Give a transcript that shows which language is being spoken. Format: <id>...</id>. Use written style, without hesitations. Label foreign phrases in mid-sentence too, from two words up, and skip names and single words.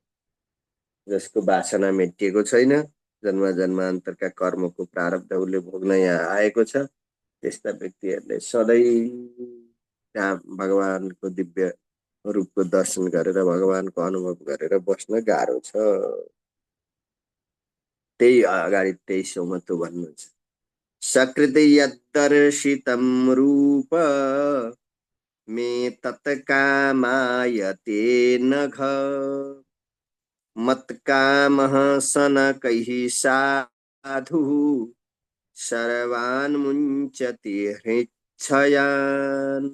<ne>जसको वासना मेटिएको छैन, जन्म जन्मान्तरका कर्मको प्रारब्ध उसले भोग्न यहाँ आएको छ, त्यस्ता व्यक्तिहरूले सधैँ त्यहाँ भगवानको दिव्य रूपको दर्शन गरेर भगवानको अनुभव गरेर बस्न गाह्रो छ। त्यही अगाडि 23औँमा त्यो भन्नुहुन्छ,</ne> <sa>सकृति यद्दर्शितं रूप मे तत्कामायते नघ मत्कामः सनकैः साधु सर्वान् मुञ्चति हृच्छयान्।</sa>